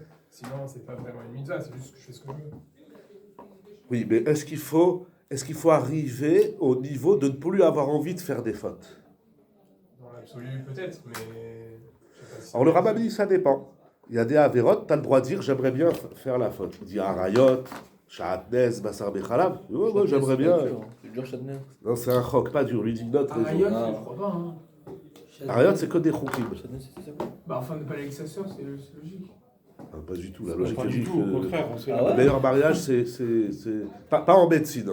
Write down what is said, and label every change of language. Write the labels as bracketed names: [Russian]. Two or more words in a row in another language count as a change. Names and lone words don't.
[French] Sinon, c'est pas vraiment une mitzvah, c'est juste que je fais ce que je veux. Oui, mais est-ce qu'il faut arriver au niveau de ne plus avoir envie de faire des fautes? Dans l'absolu, peut-être, mais... je sais pas si... Alors le Rambam dit, ça dépend. Il y a des avérotes, tu as le droit de dire, j'aimerais bien faire la faute. Il dit, [Hebrew] עריות, שעטנז, בשר בחלב. [French] Ouais, moi, j'aimerais bien. C'est dur, Chadner. Non, c'est un chok, pas dur. Lui dit notre raison. Arayot, je crois pas, hein. Arayot, c'est que des choukim. Chadner, c'était ça quoi? Bah, enfin, ne pas aller avec sa sœur, c'est logique. Ah, pas du tout, la logique Pas est du dit tout, au que contraire. Ah ouais? le meilleur mariage, c'est pas en médecine.